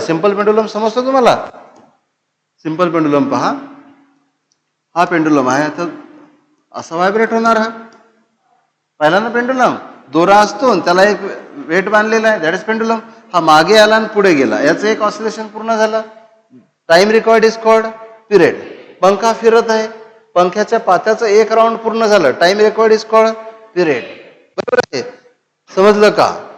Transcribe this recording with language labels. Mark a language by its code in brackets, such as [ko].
[mr] Simple pendulum समजतो तुम्हाला? Simple pendulum पहा, हा पेंडुलम आहे, तर असा व्हायब्रेट होणार. हा पाहिला ना पेंडुलम? दोरा असतो त्याला एक वेट बांधलेला आहे [en] That is pendulum. [mr] हा मागे आला आणि पुढे गेला, याचं एक ऑसिलेशन पूर्ण झालं. [en] Time required is called period. [mr] पंखा फिरत आहे, पंख्याच्या पात्याचं एक राऊंड पूर्ण झालं, [en] Time required is called period. [mr] बरोबर आहे. समजलं का?